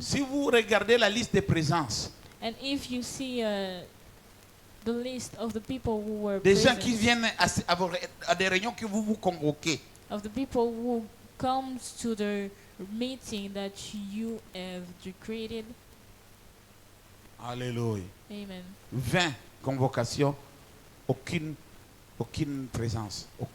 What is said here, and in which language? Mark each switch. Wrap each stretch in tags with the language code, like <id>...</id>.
<fr>si vous regardez la liste des présences,</fr> <en>And if you see the list of the people who were</en> <fr>des gens</fr> <en>present,</en> <fr>qui viennent à des réunions que vous vous convoquez,</fr> <en>of the people who comes to the meeting that you have created, alléluia, amen,</en> <fr>20 convocations, aucune présence,</fr>